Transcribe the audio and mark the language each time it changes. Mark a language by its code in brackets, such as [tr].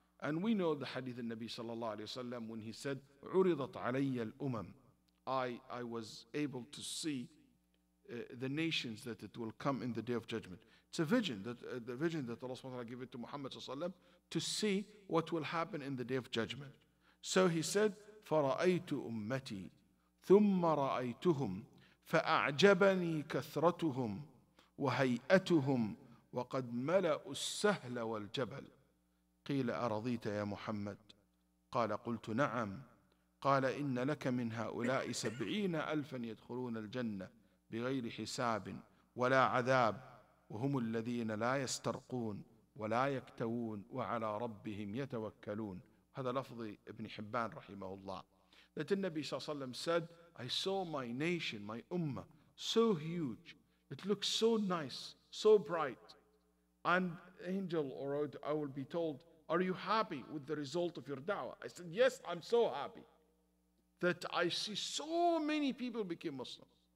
[en] And we know the hadith of Nabi sallallahu alayhi wa sallam when he said, [ar] عُرِضَتْ عَلَيَّ الْأُمَمِ, [en] I was able to see the nations that it will come in the day of judgment. It's a vision, the vision that Allah subhanahu wa ta'ala gave it to Muhammad sallallahu alayhi wa sallam to see what will happen in the day of judgment. So he said, [ar] فَرَأَيْتُ أُمَّتِي ثُمَّ رَأَيْتُهُمْ فَأَعْجَبَنِي كَثْرَتُهُمْ وَهَيْئَتُهُمْ وَقَدْ مَلَأُوا السَّهْلَ وَالْجَبَلَ قيل أرضيت يا محمد قال قلت نعم قال إن لك من هؤلاء 70,000 يدخلون الجنة بغير حساب ولا عذاب وهم الذين لا يسترقون ولا يكتوون وعلى ربهم يتوكلون. هذا لفظ ابن حبان رحمه الله. [en] That the Nabi [ar] صلى الله عليه وسلم [en] said, I saw my nation, my ummah, so huge, it looks so nice, so bright. And angel, or I will be told, are you happy with the result of your da'wah? I said, yes, I'm so happy that I see so many people became Muslim.